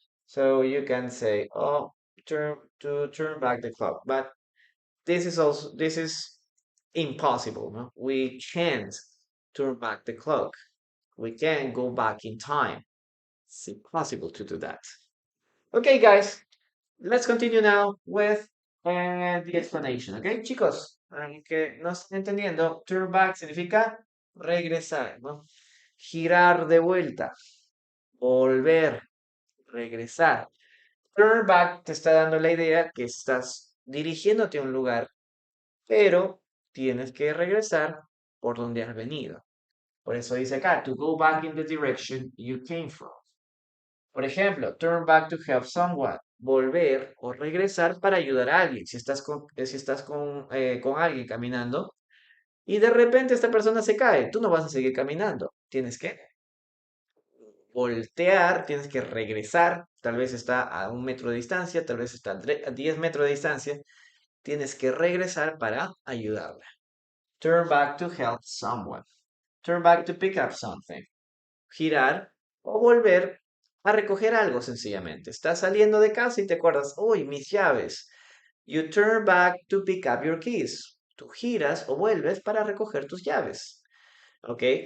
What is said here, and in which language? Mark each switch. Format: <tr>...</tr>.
<en>So you can say, "Oh, turn back the clock," but this is impossible. No? We can't turn back the clock. We can't go back in time. It's impossible to do that. Okay, guys, let's continue now with the explanation.</en> <es>Okay, chicos, que no estén entendiendo, turn back significa regresar, ¿no? Girar de vuelta, volver, regresar. Turn back te está dando la idea que estás dirigiéndote a un lugar, pero tienes que regresar por donde has venido. Por eso dice acá,</es> <en>to go back in the direction you came from.</en> <es>Por ejemplo,</es> <en>turn back to help someone.</en> <es>Volver o regresar para ayudar a alguien. Si estás con alguien caminando y de repente esta persona se cae, tú no vas a seguir caminando. Tienes que voltear, tienes que regresar. Tal vez está a 1 metro de distancia, tal vez está a 10 metros de distancia. Tienes que regresar para ayudarla.</es> <en>Turn back to help someone. Turn back to pick up something.</en> <es>Girar o volver a recoger algo sencillamente. Estás saliendo de casa y te acuerdas, uy, mis llaves.</es> <en>You turn back to pick up your keys.</en> <es>Tú giras o vuelves para recoger tus llaves. ¿Ok?</es>